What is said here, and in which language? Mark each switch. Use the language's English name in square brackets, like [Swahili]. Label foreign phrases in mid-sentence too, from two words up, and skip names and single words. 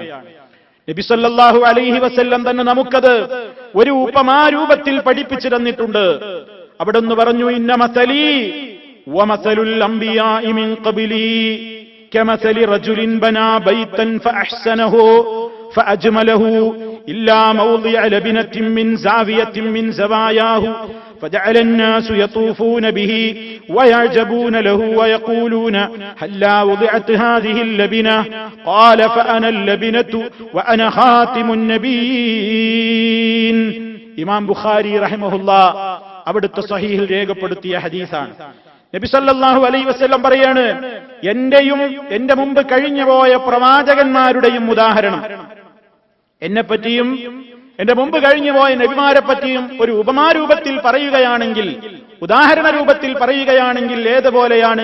[Malayalam] നബി [Arabic] صلى الله عليه وسلم [Malayalam] തന്നെ നമുക്കത് ഒരു ഉപമാരൂപത്തിൽ പഠിപ്പിച്ചു തന്നിട്ടുണ്ട്. [Arabic] അവിടുന്ന് പറഞ്ഞു, إن مثلي ومثل الأنبياء من قبلي كمثل رجل بنى بيتا فأحسنه فأجمله إلا موضع لبنة من زاوية من زواياه فجعل الناس يطوفون به ويعجبون له ويقولون هلا وضعت هذه اللبنة قال فأنا اللبنة وأنا خاتم النبيين. [Malayalam] ഇമാം ബുഖാരി റഹിമഹുല്ലാ അവിടുത്തെ സ്വഹീഹിൽ രേഖപ്പെടുത്തിയ ഹദീസാണ്. നബി [Arabic] صلى الله عليه وسلم [Malayalam] പറയാണ്, എന്റെയും എന്റെ മുമ്പ് കഴിഞ്ഞുപോയ പ്രവാചകന്മാരുടെയും ഉദാഹരണം, എന്നെപ്പറ്റിയും എന്റെ മുമ്പ് കഴിഞ്ഞുപോയ നബിമാരെ പറ്റിയും ഒരു ഉപമാരൂപത്തിൽ പറയുകയാണെങ്കിൽ, ഉദാഹരണ രൂപത്തിൽ പറയുകയാണെങ്കിൽ ഏതുപോലെയാണ്?